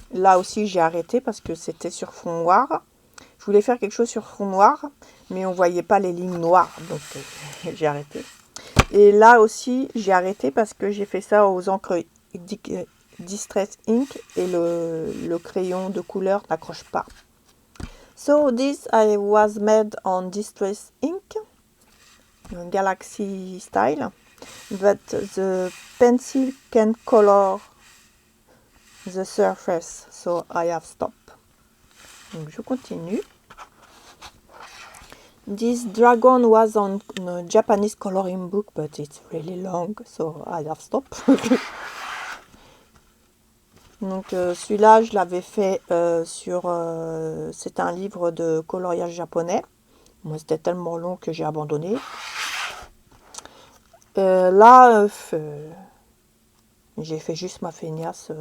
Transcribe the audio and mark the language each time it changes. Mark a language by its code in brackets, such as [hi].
[fr] Là aussi, j'ai arrêté parce que c'était sur fond noir. Je voulais faire quelque chose sur fond noir, mais on ne voyait pas les lignes noires. Donc j'ai arrêté. Et là aussi, j'ai arrêté parce que j'ai fait ça aux encres Distress Ink et le crayon de couleur n'accroche pas. [en] So this I was made on Distress Ink, Galaxy style, but the pencil can color the surface, so I have stopped. [fr] Donc je continue. [en] This dragon was on a Japanese coloring book, but it's really long, so I have stopped. [fr] Donc celui-là, je l'avais fait sur... c'est un livre de coloriage japonais. Moi, c'était tellement long que j'ai abandonné. Là, j'ai fait juste ma feignasse.